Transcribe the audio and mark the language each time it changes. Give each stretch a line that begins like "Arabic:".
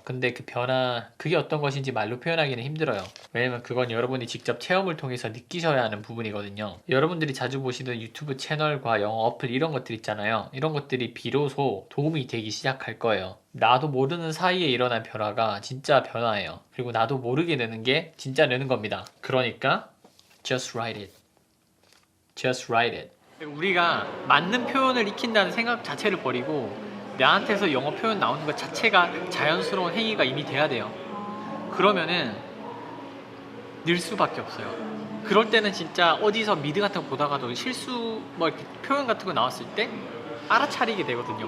Korean: 근데 그 변화, 그게 어떤 것인지 말로 표현하기는 힘들어요. 왜냐면 그건 여러분이 직접 체험을 통해서 느끼셔야 하는 부분이거든요. 여러분들이 자주 보시는 유튜브 채널과 영어 어플 이런 것들 있잖아요. 이런 것들이 비로소 도움이 되기 시작할 거예요. 나도 모르는 사이에 일어난 변화가 진짜 변화예요. 그리고 나도 모르게 느는 게 진짜 느는 겁니다. 그러니까
English: just write it. Just write it.
Korean: 우리가 맞는 표현을 익힌다는 생각 자체를 버리고 나한테서 영어 표현 나오는 것 자체가 자연스러운 행위가 이미 돼야 돼요. 그러면은 늘 수밖에 없어요. 그럴 때는 진짜 어디서 미드 같은 거 보다가도 실수 뭐 이렇게 표현 같은 거 나왔을 때 알아차리게 되거든요.